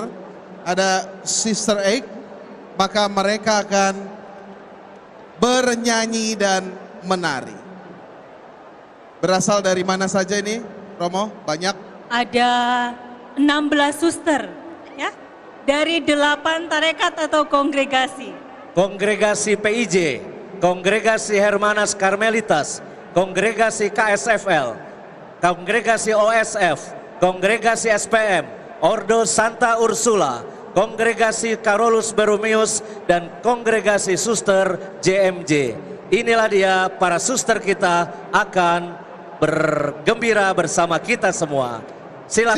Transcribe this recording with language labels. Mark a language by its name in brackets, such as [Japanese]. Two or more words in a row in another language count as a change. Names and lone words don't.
[Indonesian] Ada Sister Act, maka mereka akan bernyanyi dan menari. Berasal dari mana saja ini, Romo? Banyak? Ada 16 suster ya. Dari 8 tarekat atau kongregasi. Kongregasi PIJ, Kongregasi Hermanas Karmelitas, Kongregasi KSFL, Kongregasi OSF, Kongregasi SPM, Ordo Santa Ursula, Kongregasi Carolus Berumius, dan Kongregasi Suster JMJ. Inilah dia para suster kita akan bergembira bersama kita semua. Silakan.